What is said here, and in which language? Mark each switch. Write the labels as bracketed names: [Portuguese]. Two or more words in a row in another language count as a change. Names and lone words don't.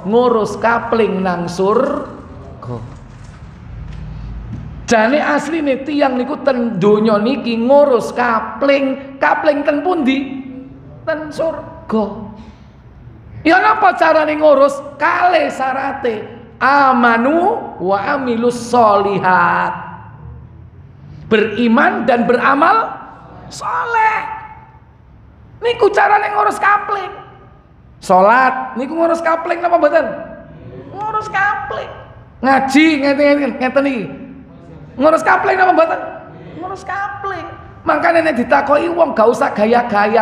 [Javanese] Ngurus kapling nang surga. Jane asline tiyang niku ten donya niki ngurus kapling ten pundi? Ten surga. Ya napa carane ngurus? Kalih syarate [Arabic] آمنوا وعملوا الصالحات. [Indonesian] Beriman dan beramal saleh. [Javanese] Niku carane ngurus kapling. Salat niku ngurus kapling napa mboten? Ngurus kapling. Ngaji ngeten iki. Ngurus kapling napa mboten? Ngurus kapling. Makane nek ditakoki wong gak usah gaya-gaya.